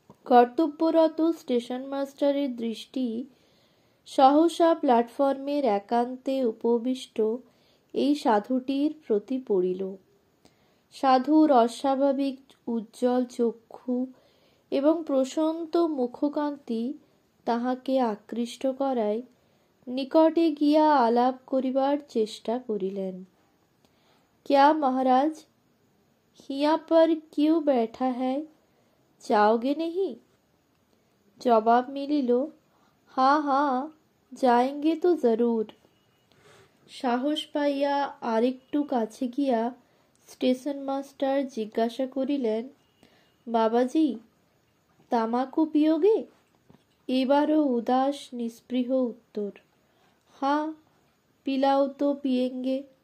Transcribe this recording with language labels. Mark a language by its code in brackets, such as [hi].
[bn] কর্তব্যরত স্টেশন মাস্টারের দৃষ্টি সহসা প্ল্যাটফর্মের একান্তে উপবিষ্ট এই সাধুটির প্রতি পড়িল। সাধুর অস্বাভাবিক উজ্জ্বল চক্ষু এবং প্রশান্ত মুখকান্তি তাহাকে আকৃষ্ট করায় নিকটে গিয়া আলাপ করিবার চেষ্টা করিলেন। [hi] क्या महाराज, हिया पर क्यों बैठा है, जाओगे नहीं? जवाब मिलिल, हाँ हाँ जाएंगे तो जरूर। [bn] সাহস পাইয়া আরেকটু কাছে গিয়া স্টেশন মাস্টার জিজ্ঞাসা করিলেন, [hi] বাবাজি তামাকু পিয়োগে? [bn] এবারও উদাস নিস্পৃহ উত্তর, [hi] हाँ पिलाओ तो पिएंगे।